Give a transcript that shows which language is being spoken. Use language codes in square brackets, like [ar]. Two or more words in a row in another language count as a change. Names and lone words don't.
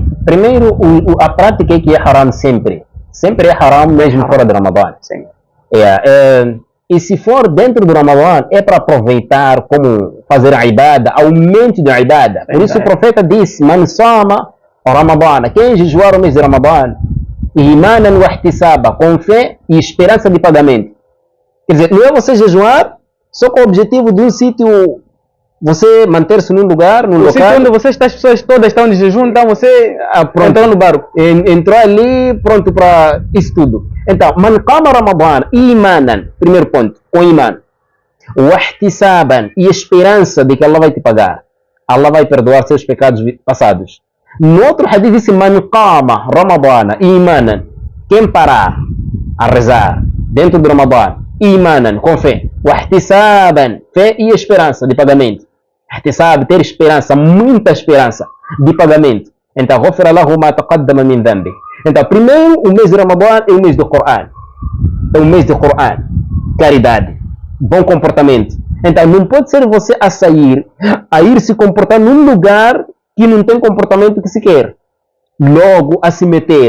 [pt] Primeiro, a prática é que é haram sempre. Sempre é haram mesmo fora do Ramadã. sim, E se for dentro do Ramadã, é para aproveitar como fazer a ibada, aumento da ibada. Por isso o profeta disse, [ar] من صام رمضان, [pt] quem jejuar o mês de Ramadã, [ar] إيمانا واحتسابا, [pt] com fé e esperança de pagamento. Quer dizer, não é você jejuar só com o objetivo de um sítio, você manter-se num lugar, num o sítio local. onde você está, as pessoas todas estão de jejum, então você entrou no barco. Entrou ali pronto para isso tudo. Então, [ar] من قام رمضان إيمانا, [pt] primeiro ponto, com iman. [ar] واحتسابا, [pt] e esperança de que Allah vai te pagar. Allah vai perdoar seus pecados passados. No outro hadith disse, [ar] من قام رمضان إيمانا, [pt] quem parar a rezar dentro do Ramadan, imanan, com fé. [ar] واحتسابا, [pt] fé e esperança de pagamento. Ihtisab, ter esperança, muita esperança de pagamento. Então, [ar] غفر له ما تقدم من ذنبه. [pt] Então, primeiro, o mês de Ramadã é o mês do Coran. É o mês do Coran. Caridade. Bom comportamento. Então, não pode ser você a sair, a ir se comportar num lugar que não tem comportamento que se quer. Logo, a se meter.